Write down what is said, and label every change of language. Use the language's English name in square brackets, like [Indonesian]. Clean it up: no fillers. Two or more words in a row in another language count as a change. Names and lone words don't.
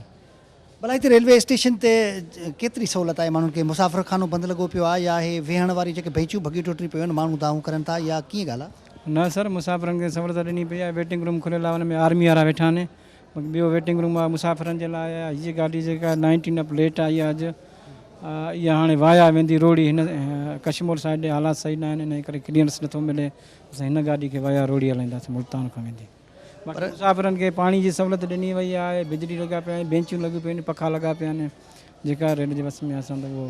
[Sindhi] भला हिते रेलवे स्टेशन ते केतिरी सहूलियत आहे माण्हुनि खे? मुसाफ़िर खानो बंदि लॻो पियो आहे या हे वेहण वारी जेके बेंचूं भॻी टुटी पियूं आहिनि माण्हू दाऊं करनि था या कीअं ॻाल्हि आहे? न सर, मुसाफ़िरनि खे सहूलियत ॾिनी पई आहे, [English] waiting room [Sindhi] खुलियल आहे, हुन में आर्मी वारा वेठा आहिनि। ॿियो [English] waiting room [Sindhi] आहे मुसाफ़िरनि जे लाइ। हीअ गाॾी जेका 19 अप लेट आई आहे अॼु, इहा हाणे वाया वेंदी रोड़ी हिन कश्मीर साइड ॾे हालात सही न आहिनि, इन करे क्लीयरेंस नथो मिले, असां हिन गाॾी खे वाया रोड़ी हलाईंदासीं मुल्तान खां वेंदी। बाक़ी मुसाफ़िरनि खे पाणी जी सहूलियत ॾिनी वई आहे, बिजली लॻा पिया आहिनि, बेंचूं लॻियूं पियूं आहिनि, पखा लॻा पिया आहिनि, जेका रेल जे बस में असां त उहो।